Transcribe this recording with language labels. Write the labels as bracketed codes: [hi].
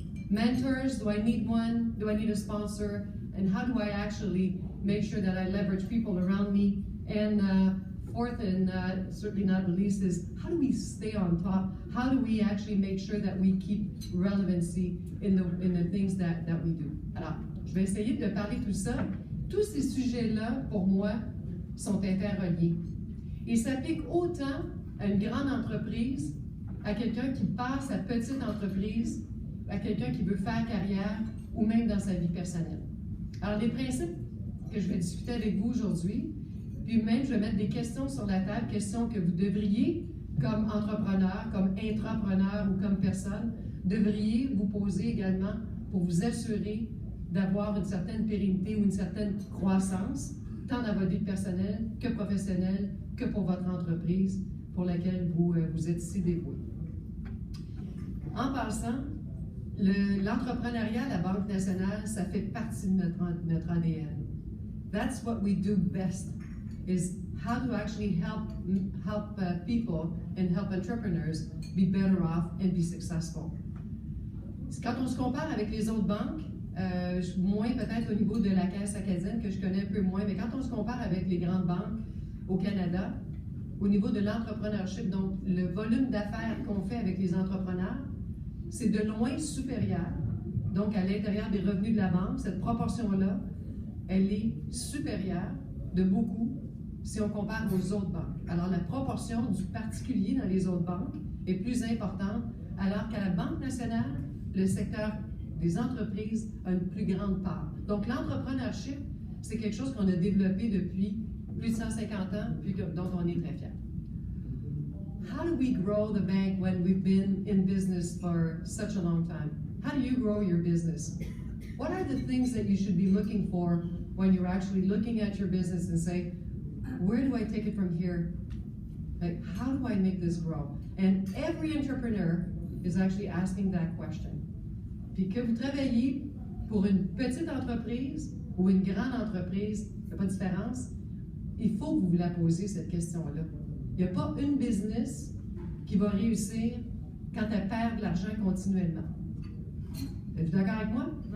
[en] Mentors, do I need one? Do I need a sponsor? And how do I actually make sure that I leverage people around me? And fourth, and certainly not the least, is how do we stay on top? How do we actually make sure that we keep relevancy in the things that we do? [fr] Alors, je vais essayer de parler de tout ça. Tous ces sujets-là, pour moi, sont interreliés. Ils s'appliquent autant à une grande entreprise, à quelqu'un qui part sa petite entreprise, à quelqu'un qui veut faire carrière, ou même dans sa vie personnelle. Alors, les principes que je vais discuter avec vous aujourd'hui, puis même, je vais mettre des questions sur la table, questions que vous devriez, comme entrepreneur, comme intrapreneur ou comme personne, devriez vous poser également pour vous assurer d'avoir une certaine pérennité ou une certaine croissance, tant dans votre vie personnelle que professionnelle, que pour votre entreprise pour laquelle vous êtes si dévoué. En passant, l'entrepreneuriat à la Banque nationale, ça fait partie de notre ADN. [en] That's what we do best. Is how to actually help people and help entrepreneurs be better off and be successful. [fr] Quand on se compare avec les autres banques, moins peut-être au niveau de la Caisse acadienne, que je connais un peu moins, mais quand on se compare avec les grandes banques au Canada, au niveau de l'entrepreneurship, donc le volume d'affaires qu'on fait avec les entrepreneurs, c'est de loin supérieur. Donc, à l'intérieur des revenus de la banque, cette proportion-là, elle est supérieure de beaucoup si on compare aux autres banques. Alors, la proportion du particulier dans les autres banques est plus importante, alors qu'à la Banque nationale, le secteur des entreprises a une plus grande part. Donc, l'entrepreneurship, c'est quelque chose qu'on a développé depuis plus de 150 ans, puis dont on est très fiers. [en] How do we grow the bank when we've been in business for such a long time? How do you grow your business? What are the things that you should be looking for when you're actually looking at your business and say, where do I take it from here? Like, how do I make this grow? And every entrepreneur is actually asking that question. [fr] Puis que vous travaillez pour une petite entreprise ou une grande entreprise, il n'y a pas de différence, il faut que vous vous la posiez, cette question-là. Il n'y a pas une business qui va réussir quand elle perd de l'argent continuellement. Êtes-vous d'accord avec moi?